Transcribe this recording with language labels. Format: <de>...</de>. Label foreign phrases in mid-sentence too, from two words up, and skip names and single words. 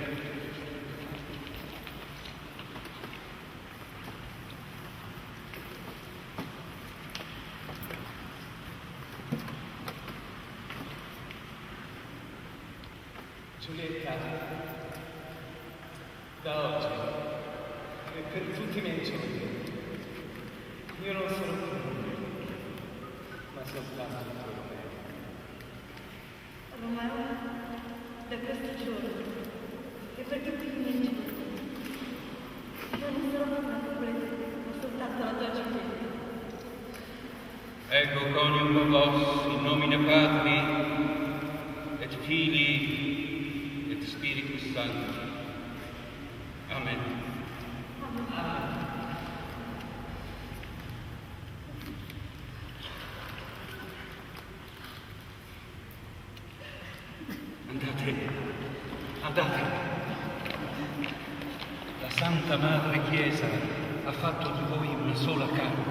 <it>Giulietta, da oggi e per tutti i miei giorni, io non sono più nulla, ma soltanto il tuo Romeo. Romeo, da questo giorno e per tutti i miei giorni, io non sarò più una completa, ma soltanto la tua Giulietta.</it> <la>Ego coniugo vos in nomine Patri et Filii et Spiritus Sancti.</la> <it>Amen. Andate. La Santa Madre Chiesa ha fatto di voi una sola carne.</it>